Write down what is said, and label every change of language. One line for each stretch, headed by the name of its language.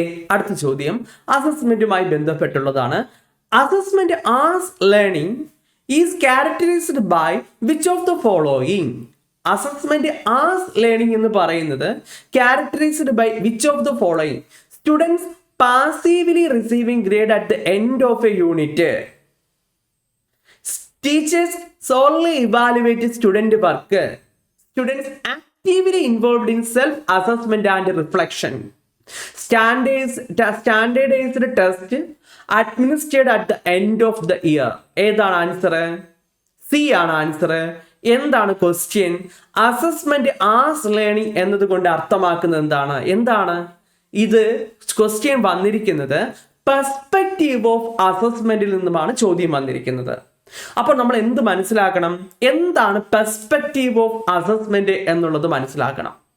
Malayalam: അടുത്ത ചോദ്യം അസസ്മെന്റുമായി ബന്ധപ്പെട്ടുള്ളതാണ്.
English: Assessment as learning is characterized by which of the following? Assessment as learning
Malayalam: എന്ന് പറയുന്നത്
English: Characterized by which of the following? Students passively receiving grade at the end of a unit. Teachers solely evaluate student work. Students actively involved in self-assessment and reflection. Standardized test administered at the end of the year.
Malayalam: ഏതാണ് answer? C ആണ് answer. എന്താണ് question? Assessment as learning എന്നതുകൊണ്ട് അർത്ഥമാക്കുന്നത് എന്താണ്? ഇത് question വന്നിരിക്കുന്നത് perspective of അസസ്മെന്റിൽ നിന്നുമാണ് ചോദ്യം വന്നിരിക്കുന്നത്. അപ്പോൾ നമ്മൾ എന്ത് മനസ്സിലാക്കണം? എന്താണ് പെർസ്പെക്റ്റീവ് ഓഫ് അസസ്മെന്റ് എന്നുള്ളത് മനസ്സിലാക്കണം.